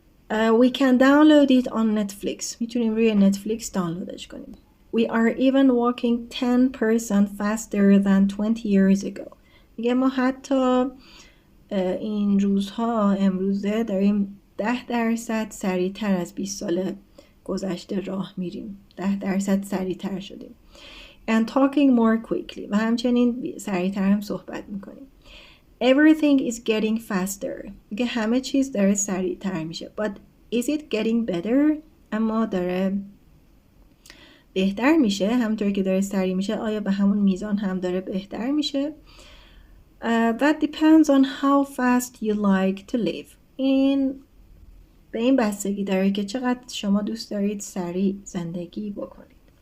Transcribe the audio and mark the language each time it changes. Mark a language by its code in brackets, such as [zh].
[en] We can download it on Netflix. [fa] میتونیم روی نتفلیکس دانلودش کنیم. [en] We are even walking 10% faster than 20 years ago. [fa] میگه ما حتی این روزها امروزه داریم 10% سریعتر از 20 سال گذشته راه میریم. 10% سریعتر شدیم. [en] And talking more quickly. [fa] و همچنین سریعتر هم صحبت میکنیم. [en] Everything is getting faster. [fa] میگه همه چیز داره سریعتر میشه. [en] But is it getting better? [fa] اما داره بهتر میشه. همونطور که داره سریع میشه، آیا به همون میزان هم داره بهتر میشه؟ [en] That depends on how fast you like to live. [fa] به این بستگی داره که چقدر شما دوست دارید سریع زندگی بکنید.